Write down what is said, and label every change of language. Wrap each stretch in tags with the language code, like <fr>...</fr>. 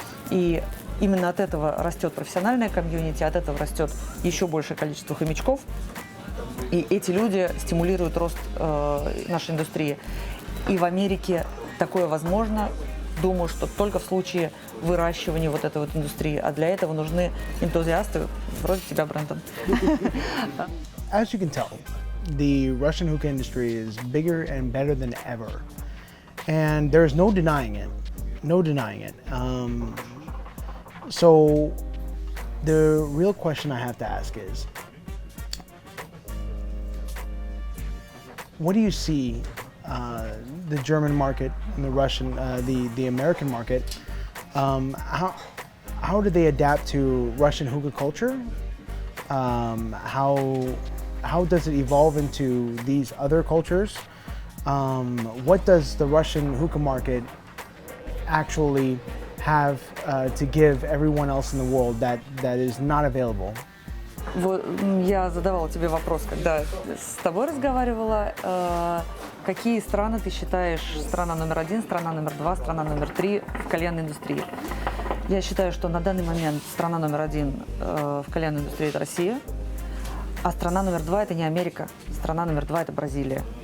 <ru>И именно от этого растет профессиональная комьюнити, от этого растет еще большее количество хомячков. И эти люди стимулируют рост нашей индустрии. И в Америке такое возможно. Думаю, что только в случае выращивания вот этой вот индустрии. А для этого нужны энтузиасты вроде тебя, Брэндон.</ru> <en>As you can tell, the Russian hookah industry is bigger and better than ever. And there's no denying it. So the real question I have to ask is, what do you see the German market and the Russian, the American market, how do they adapt to Russian hookah culture? How does it evolve into these other cultures? What does the Russian hookah market actually have to give everyone else in the world that is not available?</en> <ru>Я задавала тебе вопрос, когда с тобой разговаривала. Какие страны ты считаешь страна номер 1, страна номер 2, страна номер 3 в кальянной индустрии? Я считаю, что на данный момент страна номер 1 в кальянной индустрии – это Россия, а страна номер 2 – это не Америка, страна номер 2 – это Бразилия.</ru>